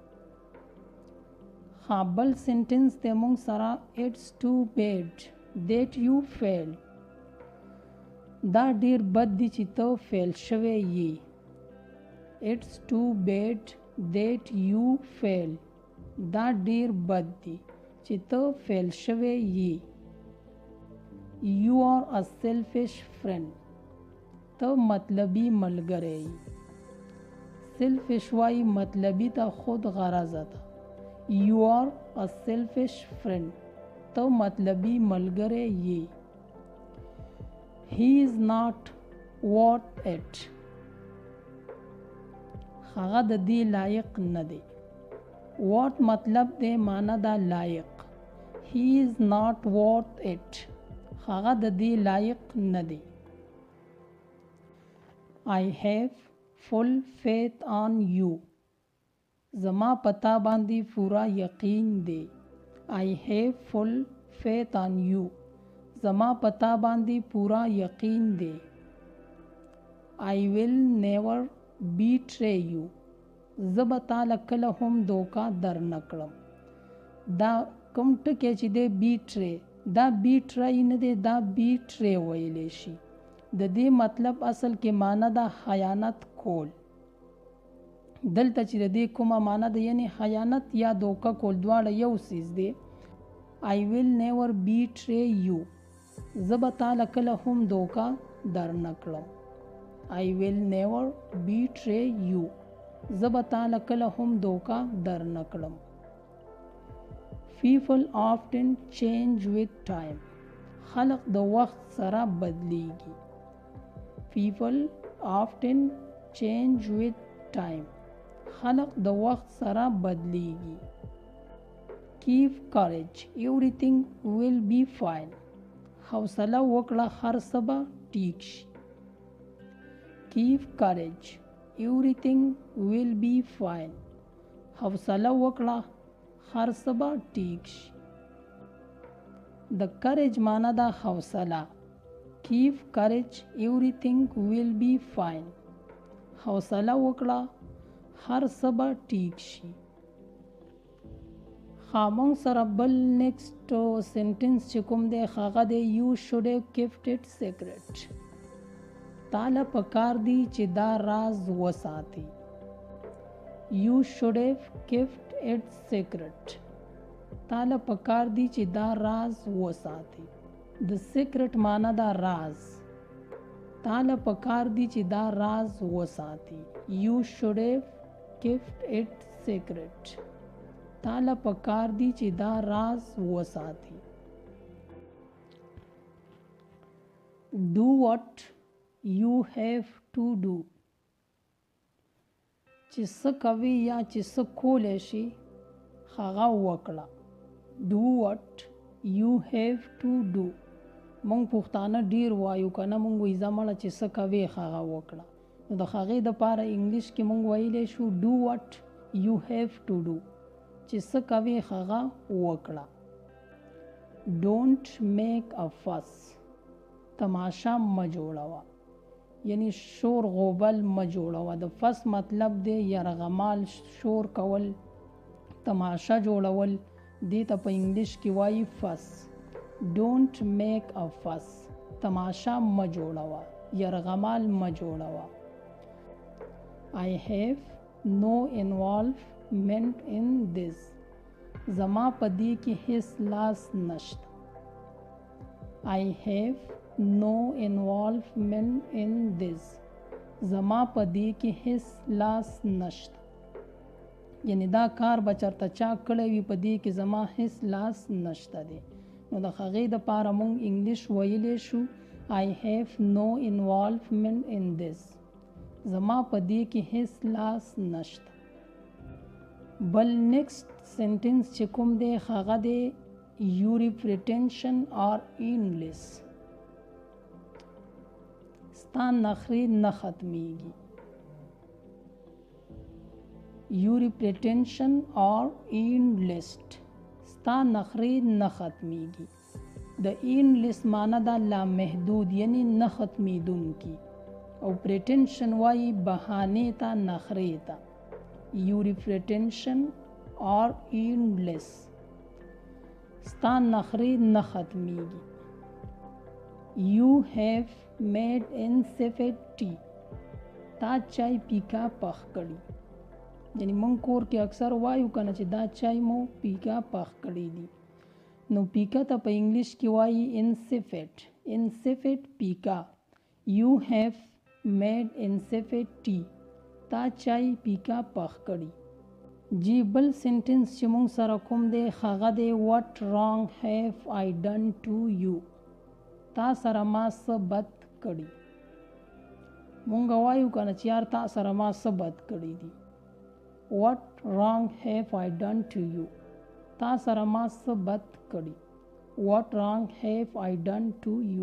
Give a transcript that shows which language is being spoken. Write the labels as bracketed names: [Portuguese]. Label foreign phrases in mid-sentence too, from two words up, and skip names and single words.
[Pashto] ها بل سنټنس دی مونږ سره [English] it's too bad that you fail. [Pashto] دا ډیر بد دی چې ته فیل شوی یې. [English] it's too bad that you fail. [Pashto] دا ډیر بد دی چې ته فیل شوی یې. [English] You are a selfish friend. [Pashto] ته مطلبی ملګری یې. selfish وای مطلبی ته خود غرضه ده. [English] You are a selfish friend. [Pashto] ته مطلبی ملګری یې. [English] He is not worth it. [Pashto] هغه د دې لایق نه دی. what مطلب دی معنا دا لایق. [English] He is not worth it. [Pashto] هغه د دې لایق نه دی. [English] I have full faith on you. [Pashto] زما پتا باندې پورا یقین دی. [English] I have full faith on you. [Pashto] زما پتا باندې پورا یقین دی. [English] I will never betray you. [Pashto] زه به تاله کله هم دوکه در نه کړم. دا کوم ټکی چې دی بیټری دا بیټری نه دی دا بیټری ویلی شي. د دې مطلب اصل کې معنا دا خیانت کول. دلته چې د دې کومه معنا ده یعنی خیانت یا دوکه کول دواړه یو څیز دی. [English] I will never betray you. [Pashto] زه به تاله کله هم دوکه در نه کړم. [English] I will never betray you. [Pashto] زه به تاله کله هم دوکه در نه کړم. [English] People often change with time. [Pashto] خلق د وخت سره بدلیږي. [English] People often change with time. [Pashto] خلق د وخت سره بدلیږي. [English] Keep courage. Everything will be fine. [Pashto] حوصله وکړه هر څه به ټیک شي. [English] Keep courage. Everything will be fine. [Pashto] حوصله وکړه هر څه به ټیک شي. د courage معنا دا حوصله. [English] Keep courage. Everything will be fine. [Pashto] حوصله وکړه هر څه به ټیک شي. خامون سره بل [English] next sentence [Pashto] چې کوم دی هغه دی [English] you should have kept it secret. [Pashto] تاله پکار دی چې دا راز وساتي. [English] You should have kept it secret. [Pashto] تاله پکار دی چې دا راز وساتي. د سیکرټ معنا دا راز. تاله پکار دی چې دا راز وساتي. [English] You should have kept it secret. [Pashto] تاله پکار دی چې دا راز وساتي. [English] Do what you have to do. [Pashto] چې څه کوي یا چې څه کولی شي هغه وکړه. [English] Do what you have to do. [Pashto] مونږ پښتانه ډیر وایو که نه مونږ وایي زمړه چې څه کوي هغه وکړه. نو د هغې دپاره انګلیش کې مونږ ویلی شو [English] do what you have to do. [Pashto] چې څه کوي هغه وکړه. [English] Don't make a fuss. [Pashto] تماشا مه جوړوه. یعنی شور غوبل مه جوړوه. د فس مطلب دی یرغمال شور کول تماشا جوړول. دې ته په انګلیش کې وایي فس. [English] Don't make a fuss. [Pashto] تماشا مه جوړوه. یرغمال مه جوړوه. [English] I have no involvement in this. [Pashto] زما په دې کې هیڅ لاس نشته. [English] I have no involvement in this. [Pashto] زما په دې کې هیڅ لاس نشته. یعنی دا کار به چرته چا کړی وي په دې کې زما هیڅ لاس نشته دی. نو د هغې دپاره مونږ انګلیش ویلی شو [English] I have no involvement in this. [Pashto] زما په دې کې هیڅ لاس نشته. بل [English] next sentence [Pashto] چې کوم دی هغه دی [English] your pretension or endless. [Pashto] ستا نخرې نه ختمیږي. [English] your pretension or endless. [Pashto] ستا نخرې نه ختمیږي. د endless معنی دا لامحدود یعنی نه ختمیدونکي او pretension وایي بهانې ته نخرې ته. [English] your pretension or endless. [Pashto] ستا نخرې نه ختمیږي. [English] you have made insipid tea. [Pashto] تا چای پیکا پخ کړي. یعنی مونږ کور کې اکثر وایو کنه چې دا چای مو پیکا پخ کړي دي. نو پیکا ته په انګلیش کې وایي insipid. insipid پیکا. [English] you have made insipid tea. [Pashto] تا چای پیکا پخ کړي. جی بل سنټنس چې مونږ سره کوم دی هغه دی [English] what wrong have I done to you. [Pashto] تا سره ما څه بد کړي. مونږ وایو کنه چې یار تا سره ما څه بد کړي دي. [English] what wrong have I done to you. [Pashto] تا سره ما څه بد کړي. [English] what wrong have I done to you.